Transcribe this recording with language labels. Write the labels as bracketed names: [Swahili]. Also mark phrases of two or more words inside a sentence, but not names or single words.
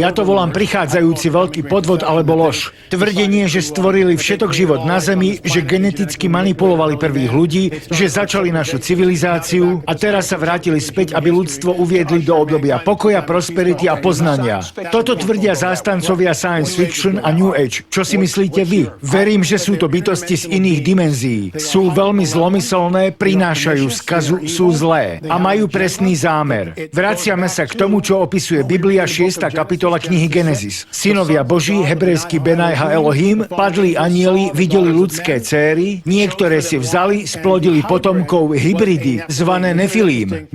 [Slovak] Ja to volám prichádzajúci veľký podvod alebo lož. Tvrdenie, že stvorili všetok život na Zemi, že geneticky manipulovali prvých ľudí, že začali našu civilizáciu a teraz sa vrátili späť, aby ľudstvo uviedli do obdobia pokoja, prosperity a poznania. Toto tvrdia zástancovia [English] science fiction [Slovak] a New Age. Čo si myslíte vy? Verím, že sú to bytosti z iných dimenzií. Sú veľmi zlomyselné, prinášajú skazu, sú zlé a majú presný zámer. Vraciame sa k tomu, čo opisuje Biblia 6. kapitola knihy Genesis. Synovia Boží, hebrejský [Hebrew] בני ה אלוהים, [Slovak] padli anjeli, videli ľudské céry, niektoré si vzali, splodili potomkov hybridy, zvané Nefilím.